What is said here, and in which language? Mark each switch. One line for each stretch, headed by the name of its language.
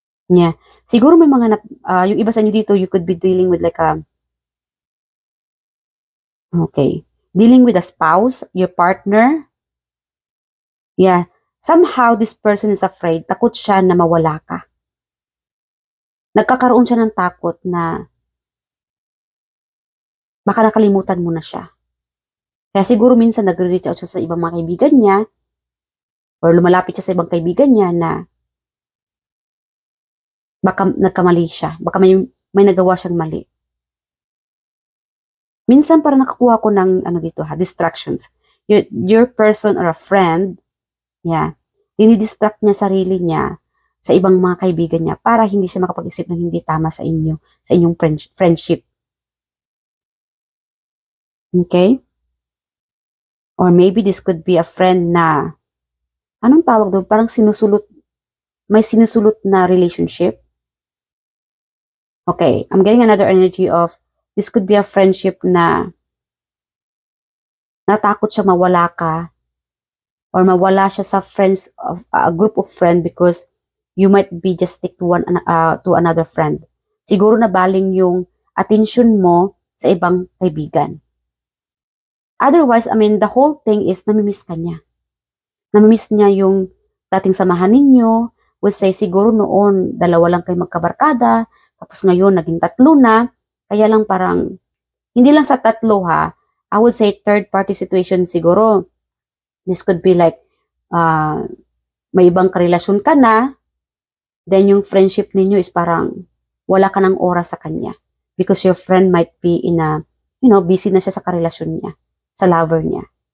English: Yeah.
Filipino: Siguro may mga yung iba sa inyo dito,
English: you could be dealing with like dealing with a spouse, your partner. Yeah. Somehow this person is afraid.
Filipino: Takot siya na mawala ka. Nagkakaroon siya ng takot na baka nakalimutan mo na siya. Kaya siguro minsan nagre-reach out siya sa ibang mga kaibigan niya or lumalapit siya sa ibang kaibigan niya na baka nagkamali siya. Baka may nagawa siyang mali. Minsan parang nakakuha ko ng distractions.
English: Your person or a friend, yeah,
Filipino: dinidistract niya sarili niya sa ibang mga kaibigan niya para hindi siya makapag-isip ng hindi tama sa inyo, sa inyong friendship.
English: Okay? Or maybe this could be a friend na,
Filipino: anong tawag doon? Parang may sinusulot na relationship.
English: Okay, I'm getting another energy of, this could be a friendship
Filipino: na natakot siya mawala ka
English: or
Filipino: mawala siya sa
English: friends of a group of friends because you might be just stick to another friend.
Filipino: Siguro na baling yung attention mo sa ibang kaibigan.
English: Otherwise, the whole thing is
Filipino: namimiss ka niya. Namimiss niya yung dating samahan ninyo.
English: We say
Filipino: siguro noon, 2 lang kayo magkabarkada. Tapos ngayon, naging 3 na. Kaya lang parang, hindi lang sa 3 ha.
English: I would say third party situation siguro. This could be like,
Filipino: may ibang karelasyon ka na, then yung friendship ninyo is parang wala ka ng oras sa kanya.
English: Because your friend might be in a, busy
Filipino: na siya sa karelasyon niya, sa lover niya.